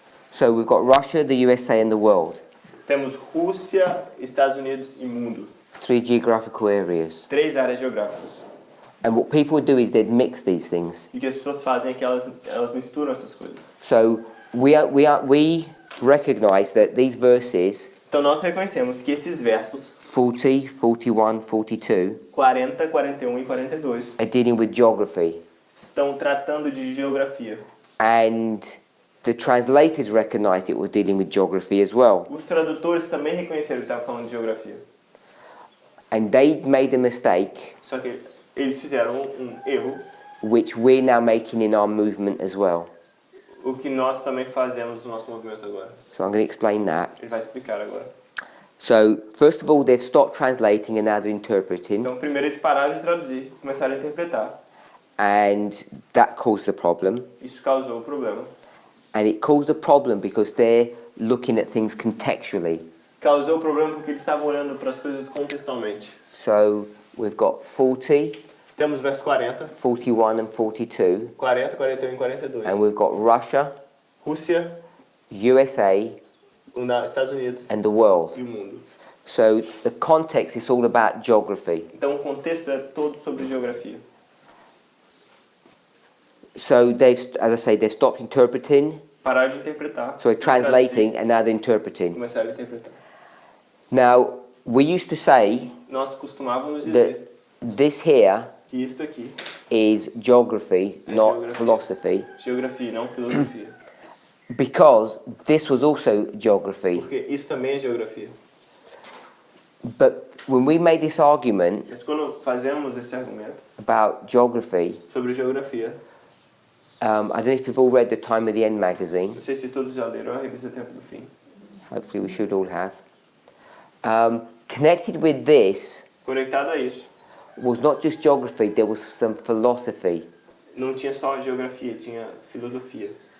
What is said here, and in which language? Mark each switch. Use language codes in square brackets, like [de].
[en] So we've got Russia, the USA, and the world. [pt] Temos Rússia, Estados Unidos e mundo. [en] 3 geographical areas. [pt] 3 áreas geográficas. [en] And what people would do is they'd mix these things. [pt] E o que as pessoas fazem é que elas misturam essas coisas. [en] So we recognize that these verses, [pt] Então nós reconhecemos que esses versos [en] 40, 41, 42, [pt] 40, 41 e 42 [en] are dealing with geography. [pt] estão tratando de geografia. [en] And the translators recognized it was dealing with geography as well. [pt] Os tradutores também reconheceram que estava falando de geografia. [en] And they made a mistake, [pt] Só que eles fizeram erro, [en] which we're now making in our movement as well. [pt] o que nós também fazemos no nosso movimento agora. [en] So I'm going to explain that. [pt] Ele vai explicar agora. [en] So, first of all, they've stopped translating and now they're interpreting, [pt] Então, primeiro eles pararam de traduzir, começaram a interpretar. [en] and that caused the problem. [pt] Isso causou o problema. [en] And it caused a problem because they're looking at things contextually. [pt] Causou o problema porque eles estavam olhando para as coisas contextualmente. [en] So, we've got 40, [pt] Temos o verso 40, [en] 41 and 42, [pt] 40, 41 e 42. [en] and we've got Russia, [pt] Rússia, [en] USA, [pt] Estados Unidos [en] and the world. [pt] e o mundo. [en] So, the context is all about geography. [pt] Então o contexto é todo sobre geografia. [en] So, as I say, they've stopped interpreting, [pt] Pararam de interpretar. [en] so they're translating, and now they're interpreting. [pt] Começaram a interpretar. [en] Now, we used to say [pt] Nós costumávamos [en] that [pt] dizer [en] this here [pt] que isto aqui [en] is geography, [pt] É [en] not [pt] geografia. [en] philosophy, [pt] geografia, não filosofia. [en] because this was also geography. [pt] Porque isso também é geografia. [en] But when we made this argument [pt] Mas quando fazemos esse argumento [en] about geography, [pt] sobre geografia, [en] I don't know if you've all read the Time of the End magazine. [pt] não sei se todos já leram a revista Tempo do Fim. [en] Hopefully, we should all have. Connected with this [pt] Conectado a isso, [en] was not just geography, there was some philosophy. [pt] não tinha só geografia, tinha filosofia.